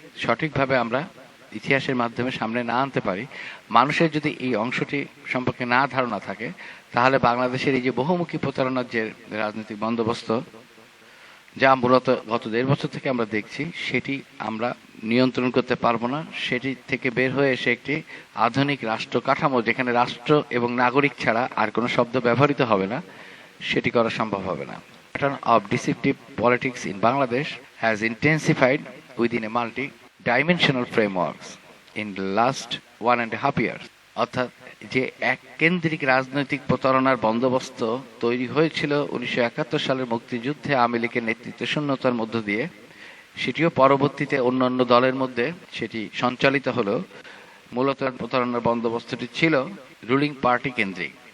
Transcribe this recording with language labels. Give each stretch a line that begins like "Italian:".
Bangla: সঠিকভাবে আমরা ইতিহাসের মাধ্যমে সামনে না আনতে পারি, মানুষের যদি এই অংশটি সম্পর্কে না ধারণা থাকে, তাহলে বাংলাদেশের এই যে বহুমুখী প্রতারণার যে রাজনৈতিক বন্দোবস্ত, যা মূলত গত 1.5 বছর থেকে আমরা দেখছি, সেটি আমরা নিয়ন্ত্রণ করতে পারবো না। সেটি থেকে বের হয়ে এসে একটি আধুনিক রাষ্ট্র কাঠামো, যেখানে রাষ্ট্র এবং নাগরিক ছাড়া আর কোনো শব্দ ব্যবহৃত হবে না, সেটি করা সম্ভব হবে না।
English: Pattern of deceptive politics in Bangladesh has intensified within a multi-dimensional frameworks in the last 1.5 years.
Bangla: অর্থাৎ যে এক কেন্দ্রিক রাজনৈতিক প্রতারণার বন্দোবস্ত তৈরি হয়েছিল 1971 সালের মুক্তিযুদ্ধে আওয়ামী লীগের নেতৃত্ব শূন্যতার মধ্য দিয়ে, সেটিও পরবর্তীতে অন্যান্য দলের মধ্যে সেটি সঞ্চালিত হলো। মূলত প্রতারণার বন্দোবস্তটি ছিল রুলিং পার্টি কেন্দ্রিক।